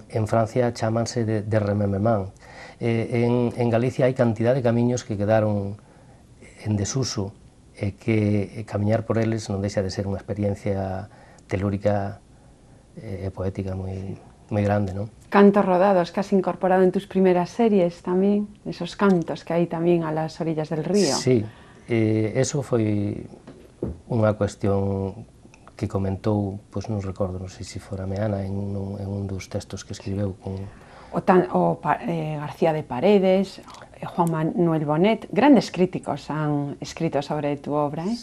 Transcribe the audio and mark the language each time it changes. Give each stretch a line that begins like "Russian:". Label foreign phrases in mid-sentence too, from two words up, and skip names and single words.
Galician: En Francia chámanse de remembrement. En Galicia hai cantidad de camiños que quedaron en desuso e que camiñar por eles non deixa de ser unha experiencia telúrica e poética moi grande, non?
Spanish: Cantos rodados que has incorporado en tus primeras series tamén, esos cantos que
Galician: hai tamén
Spanish: a las orillas del río.
Galician: Sí, eso foi unha cuestión que comentou, pois non recordo, non sei se fora Meana, en un dos textos que escribeu con...
Spanish: García de Paredes, Juan Manuel Bonet, grandes críticos han escrito sobre tu obra, ¿eh?